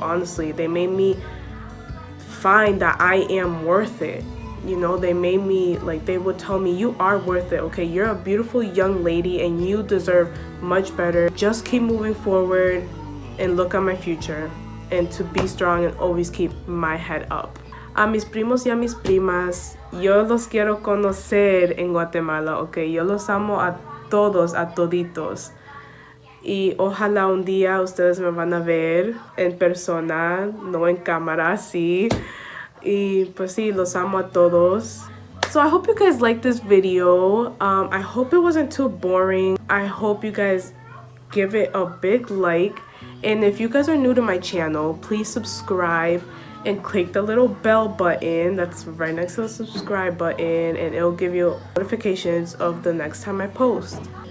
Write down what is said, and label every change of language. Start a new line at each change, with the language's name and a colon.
English: Honestly, they made me find that I am worth it. You know, they made me, like, they would tell me, you are worth it, okay? You're a beautiful young lady and you deserve much better. Just keep moving forward and look at my future, and to be strong and always keep my head up.
Spanish: A mis primos y a mis primas, yo los quiero conocer en Guatemala, okay? Yo los amo a todos, a toditos. Y ojalá un día ustedes me van a ver en persona, no en cámara, sí. Y pues sí, los amo a todos.
English: So I hope you guys liked this video. I hope it wasn't too boring. I hope you guys give it a big like. And if you guys are new to my channel, please subscribe and click the little bell button that's right next to the subscribe button, and it'll give you notifications of the next time I post.